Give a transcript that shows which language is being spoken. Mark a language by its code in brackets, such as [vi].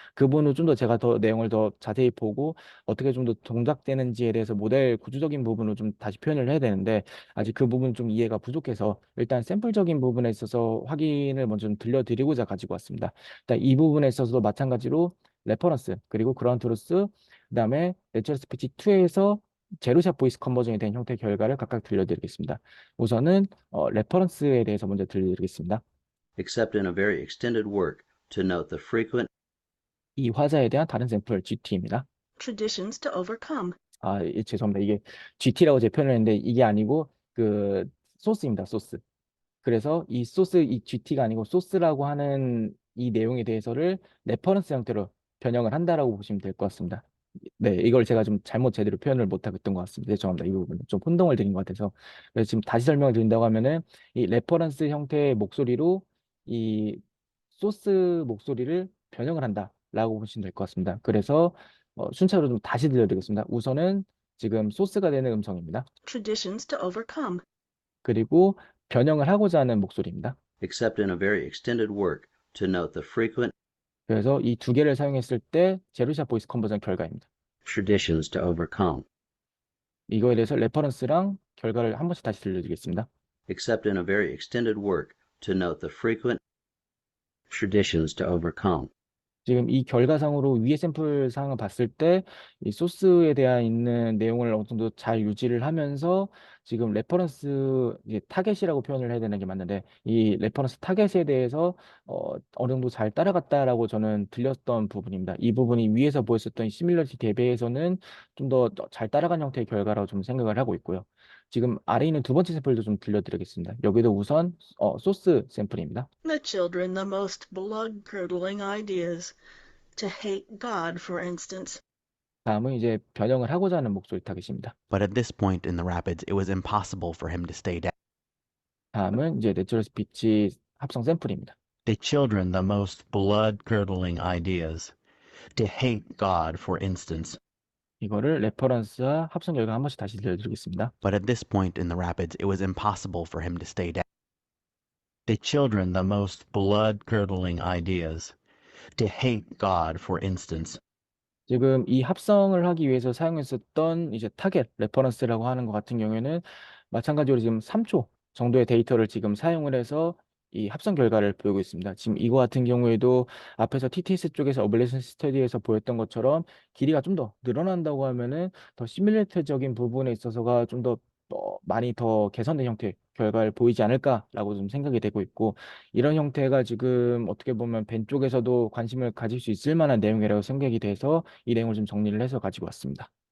[ko] 그 부분을 좀 더 제가 더 내용을 더 자세히 보고 어떻게 좀 더 동작되는지에 대해서 모델 구조적인 부분을 좀 다시 표현을 해야 되는데 아직 그 부분 좀 이해가 부족해서 일단 샘플적인 부분에 있어서 확인을 먼저 좀 들려드리고자 가지고 왔습니다. 일단 이 부분에 있어서도 마찬가지로 레퍼런스 그리고 그라운드 트루스 그다음에 내추럴 스피치 2에서 제로샷 보이스 컨버전이 된 형태의 결과를 각각 들려드리겠습니다. 우선은 레퍼런스에 대해서 먼저 들려드리겠습니다. [en] except in a very extended work to note the frequent [ko] 이 화자에 대한 다른 샘플 GT입니다. [en] traditions to overcome. [ko] 죄송합니다. 이게 GT라고 제 표현을 했는데 이게 아니고 그 소스입니다. 소스. 그래서 이 소스, 이 GT가 아니고 소스라고 하는 이 내용에 대해서를 레퍼런스 형태로 변형을 한다라고 보시면 될 것 같습니다. 네, 이걸 제가 좀 잘못 제대로 표현을 못하겠던 것 같습니다. 죄송합니다. 이 부분 좀 혼동을 드린 것 같아서. 그래서 지금 다시 설명을 드린다고 하면은 이 레퍼런스 형태의 목소리로 이 소스 목소리를 변형을 한다라고 보시면 될 것 같습니다. 그래서 순차로 좀 다시 들려드리겠습니다. 우선은 지금 소스가 되는 음성입니다. [en] Traditions to overcome. [ko] 그리고 변형을 하고자 하는 목소리입니다. [en] except in a very extended work to note the frequent [ko] 그래서 이 두 개를 사용했을 때 제로샷 보이스 컨버전 결과입니다. [en] traditions to overcome, [ko] 이거에 대해서 레퍼런스랑 결과를 한 번씩 다시 들려드리겠습니다. [en] except in a very extended work to note the frequent traditions to overcome, [ko] 지금 이 결과상으로 위의 샘플 상을 봤을 때 이 소스에 대한 있는 내용을 어느 정도 잘 유지를 하면서 지금 레퍼런스 이제 타겟이라고 표현을 해야 되는 게 맞는데 이 레퍼런스 타겟에 대해서 어느 정도 잘 따라갔다라고 저는 들렸던 부분입니다. 이 부분이 위에서 보였었던 시뮬러티 대비해서는 좀 더 잘 따라간 형태의 결과라고 좀 생각을 하고 있고요. 지금 아래 있는 두 번째 샘플도 좀 들려드리겠습니다. 여기도 우선 소스 샘플입니다. [en] The children the most blood-curdling ideas. To hate God, for instance. [ko] 다음은 이제 변형을 하고자 하는 목소리 타겟입니다. [en] But at this point in the rapids, it was impossible for him to stay down. [ko] 다음은 이제 내추럴 스피치 합성 샘플입니다. [en] The children the most blood-curdling ideas. To hate God, for instance. [ko] 이거를 레퍼런스와 합성 결과 한 번씩 다시 들려드리겠습니다. [en] But at this point in the rapids, it was impossible for him to stay down. The children the most blood-curdling ideas. To hate God, for instance. [ko] 지금 이 합성을 하기 위해서 사용했었던 이제 타겟 레퍼런스라고 하는 것 같은 경우에는 마찬가지로 지금 3초 정도의 데이터를 지금 사용을 해서 이 합성 결과를 보이고 있습니다. 지금 이거 같은 경우에도 앞에서 TTS 쪽에서 어블레이션 스터디에서 보였던 것처럼 길이가 좀 더 늘어난다고 하면은 더 시뮬레이터적인 부분에 있어서가 좀 더 많이 더 개선된 형태의 결과를 보이지 않을까라고 좀 생각이 되고 있고 이런 형태가 지금 어떻게 보면 벤 쪽에서도 관심을 가질 수 있을 만한 내용이라고 생각이 돼서 이 내용을 좀 정리를 해서 가지고 왔습니다.